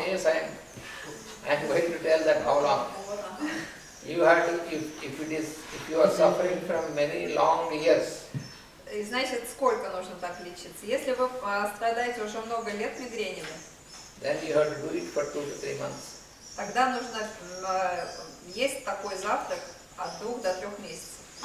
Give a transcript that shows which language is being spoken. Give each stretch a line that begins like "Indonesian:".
English: Yes, I am going to tell that how long. You have to, if you are suffering from many long years,
Russian: И значит, сколько нужно так лечиться? Если вы страдаете уже много лет мигренями,
English: then you have to do it for 2 to 3 months.
Russian: тогда нужно есть такой завтрак от 2 до 3 месяцев.